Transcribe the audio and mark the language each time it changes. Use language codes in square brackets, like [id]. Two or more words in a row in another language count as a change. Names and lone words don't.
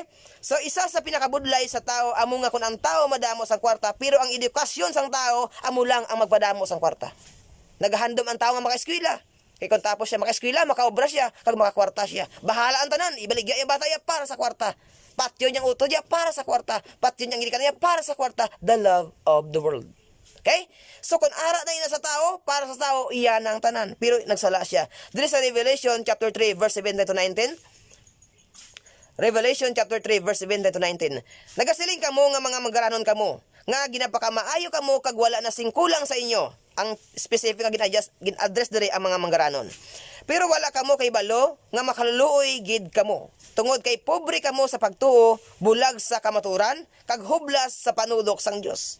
[hil] So isa sa pinakabudlay sa tao amo nga kun ang tao madamo sa kwarta, pero ang edukasyon sang tao amo lang ang magpadamo sang kwarta. Nagahandom ang tao nga makaeskwela. Kaya kung tapos siya maka-eskwela, makaobra siya, kag makakwarta siya. Bahala ang tanan, ibaligya yung bata niya para sa kwarta. Patyo niyang uto niya para sa kwarta. Patyo niyang ilikan niya para sa kwarta. [en] The love of the world. Okay? [hil] So kung ara na yun sa tao, para sa tao, iyan ang tanan. Pero nagsala siya. Dito sa [en] Revelation chapter 3, verse 17 to 19. Revelation chapter 3, verse 17 to 19. [hil] Nagasiling kamo nga mga manggaranon kamo, nga ginapakamaayo kamo kag wala na singkulang sa inyo. Ang specific nga gin-address diri ang mga manggaranon. Pero wala kamo kay balo nga makaluluoy gid kamo. Tungod kay pobre kamo sa pagtuo, bulag sa kamaturan, kag hublas sa panulok sang Dios.